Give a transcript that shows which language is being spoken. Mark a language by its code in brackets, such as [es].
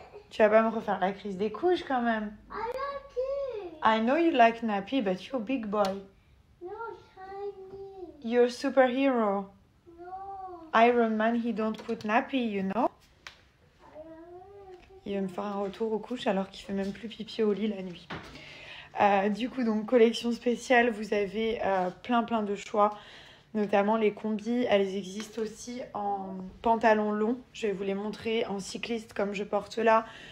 [fr] Tu vas pas me refaire la crise des couches quand même. [en] I know you like nappy, but you're a big boy. No, shiny. You're a superhero. No. Iron Man, he don't put nappy, you know. [fr] Il va me faire un retour aux couches alors qu'il fait même plus pipi au lit la nuit. Du coup, donc collection spéciale, vous avez plein de choix, notamment les combis. Elles existent aussi en pantalon long. Je vais vous les montrer en cycliste comme je porte là.